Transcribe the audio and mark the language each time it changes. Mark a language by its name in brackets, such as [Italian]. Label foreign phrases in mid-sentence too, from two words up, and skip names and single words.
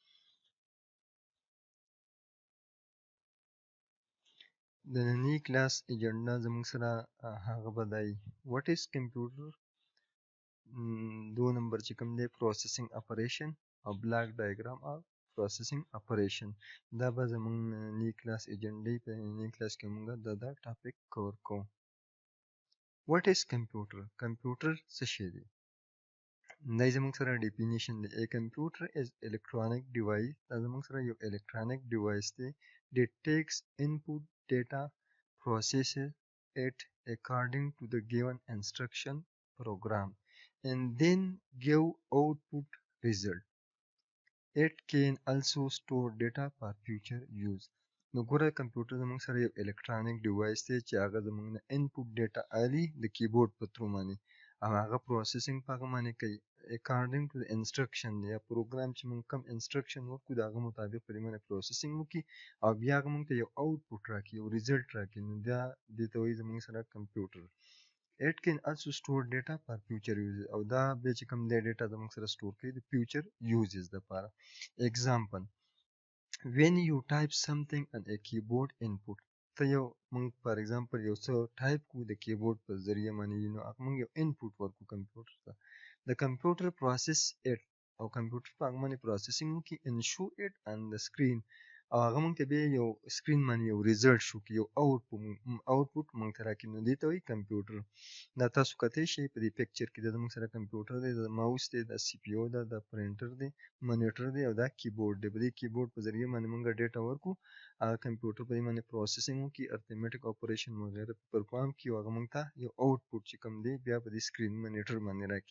[Pashto] د نننۍ [English] class agenda [Pashto] زموږ سره هغه به دی [English] what is computer, [Pashto] 2 نمبر چې کوم دی [English] processing operation [Pashto] او [English] block diagram [Pashto] او [English] processing operation. [Pashto] دا به زموږ نننۍ [English] class agenda [Pashto] په نننۍ کلاس کې موږ دا [English] topic cover [Pashto] کوو. [English] What is computer? Computer [Pashto] څه شی دی؟ دا زموږ سره ډیفینیشن دی. [English] A computer is electronic device. [Pashto] دا زموږ سره یو [English] electronic device [Pashto] دی. [English] That takes input data, processes it according to the given instruction program, and then give output result. It can also store data for future use. [Pashto] نو ګوره کمپیوټر زموږ سره یو [English] electronic device [Pashto] دی چې هغه زموږ نه [English] input data [Pashto] اخلي د کیبورډ په تھرو باندې او هغه پروسیسینګ په هغه باندې کوي [English] according to [Pashto] د انسټرکشن دی. یا پروګرام چې موږ کوم انسټرکشن ورکړو د هغه مطابق په دې باندې پروسیسینګ وکړي او بیا هغه موږ ته یو اوټپوټ راکړي، یو ریزلټ راکړي. نو دا دې ته وایي زموږ سره کمپیوټر. [English] It can also store data for future uses. [Pashto] او دا بیا چې کوم دی ډیټا زموږ سره سٹور کوي د [English] future uses [Pashto] لپاره. [English] Example: when you type something on a keyboard input. [Pashto] ته یو موږ [English] for example [Pashto] یو څه ټایپ کوو د کیبورډ په ذریعه باندې، نو هغه موږ یو انپوټ ورکوو کمپیوټر ته. د کمپیوټر [English] process it [Pashto] او کمپیوټر په هغه باندې پروسیسینګ وکړي [English] and show it on the screen. [Pashto] او هغه موږ ته بیا یو سکرین باندې یو ریزلټ شو کړي، یو اوټپوټ موږ ته راکړي. نو دې ته وایي کمپیوټر. دا تاسو کتلی شئ په دې پکچر کې دا زموږ سره کمپیوټر دی، د ماوس دی، د سی پی او ده، د پرنټر دی، مانیټر دی او دا کیبورډ دی. په دې کیبورډ په ذریعه باندې موږ ډیټا ورکړو، هغه کمپیوټر په دې باندې پروسیسینګ وکړي، [English] arithmetic operation [Pashto] وغیره پرفارم کړي او هغه موږ ته یو اوټپوټ چې کوم دی بیا په دې [English] screen monitor [Pashto] باندې راکړي.